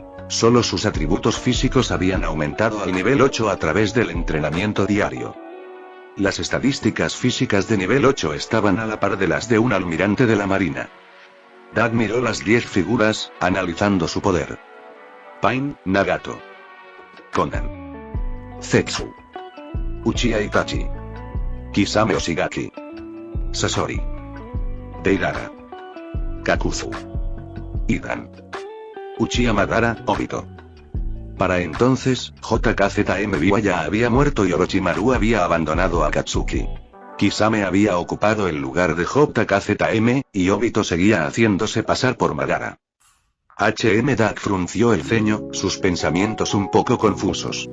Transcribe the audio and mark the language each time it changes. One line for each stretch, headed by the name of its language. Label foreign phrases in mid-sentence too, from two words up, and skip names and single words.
Spanish: Solo sus atributos físicos habían aumentado al nivel 8 a través del entrenamiento diario. Las estadísticas físicas de nivel 8 estaban a la par de las de un almirante de la marina. Dak miró las 10 figuras, analizando su poder. Pain, Nagato. Konan. Zetsu. Uchiha Itachi. Kisame Oshigaki. Sasori. Deidara. Kakuzu. Idan. Uchiha Madara, Obito. Para entonces, JKZM Biwa ya había muerto y Orochimaru había abandonado a Katsuki. Kisame había ocupado el lugar de JKZM, y Obito seguía haciéndose pasar por Madara. Dak frunció el ceño, sus pensamientos un poco confusos.